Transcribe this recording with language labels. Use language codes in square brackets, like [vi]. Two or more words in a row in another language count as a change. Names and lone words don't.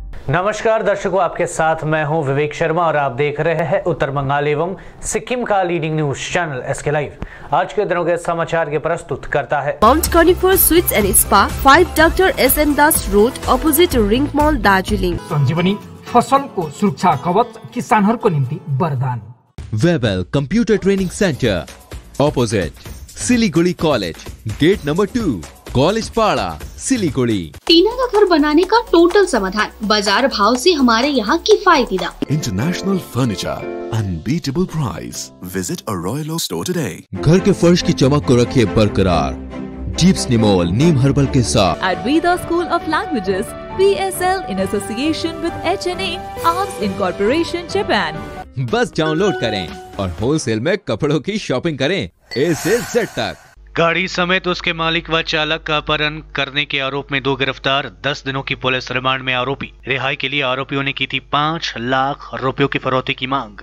[hi] नमस्कार दर्शकों, आपके साथ मैं हूं विवेक शर्मा और आप देख रहे हैं उत्तर बंगाल एवं सिक्किम का [en] leading news channel [hi] एसके लाइव। आज के दिनों के समाचार के प्रस्तुत करता है माउंट कॉर्निफर स्वीट्स एंड स्पा, 5 डॉक्टर एस.एन. दास रोड, अपोजिट रिंग मॉल, दार्जिलिङ। [ne] संजीवनी फसल को सुरक्षा कवच, किसानहरूको निम्ति वरदान। [hi] वेबल कंप्यूटर ट्रेनिंग सेंटर, अपोजिट सिलीगुड़ी कॉलेज, [en] gate number 2, [hi] कॉलेज पाड़ा, सिलीगुड़ी। टीना का घर बनाने का टोटल समाधान, बाजार भाव से हमारे यहाँ किफायती दाम। [en] International Furniture, unbeatable price. visit a royal store today. [hi] घर के फर्श की चमक को रखिए बरकरार जीप्स निमोल नीम हर्बल के साथ। [en] At Veda School of Languages, PSL in association with HNA, Arms Incorporation, Japan। [hi] बस डाउनलोड करें और होलसेल में कपड़ों की शॉपिंग करें A से Z तक। गाड़ी समेत उसके मालिक व चालक का अपहरण करने के आरोप में 2 गिरफ्तार, 10 दिनों की पुलिस रिमांड में आरोपी। रिहाई के लिए आरोपियों ने की थी 5 लाख रुपयों की फिरौती की मांग।